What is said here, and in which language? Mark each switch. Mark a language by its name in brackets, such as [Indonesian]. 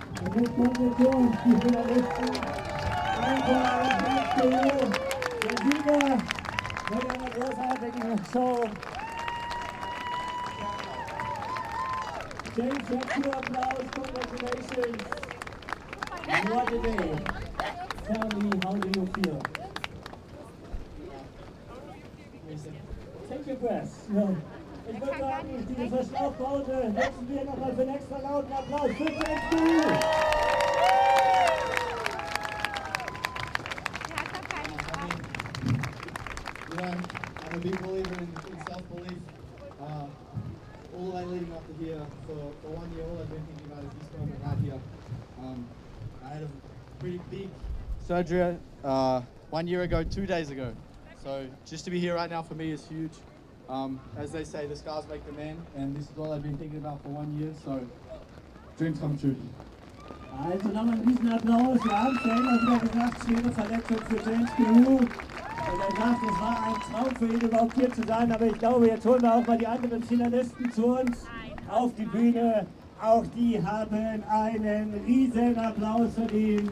[German] Und jetzt kommen wir zu uns, die Finalisten. Der Sieger mit einer großartigen Show. [English] James, your applause, congratulations. What a day. Tell me, how do you feel? Take your breath. No. [German] Ich würde sagen, diese Verschnaufpause nutzen wir nochmal für einen extra lauten Applaus für James Carew. [English] I'm a big believer in self-belief. All the way leading up to here, for 1 year, all I've been thinking about is this moment right here. I had a pretty big surgery 1 year ago, 2 days ago. So just to be here right now for me is huge. As they say, the scars make the man, and this is all I've been thinking about for 1 year, so dreams come true. [German] Also nochmal einen riesen Applaus. Wir haben es ja immer wieder gesagt, schwere Verletzung für James Carew. Und er sagt, es war ein Traum für ihn überhaupt hier zu sein, aber ich glaube, jetzt holen wir auch mal die anderen Finalisten zu uns auf die Bühne. Auch die haben einen riesen Applaus verdient.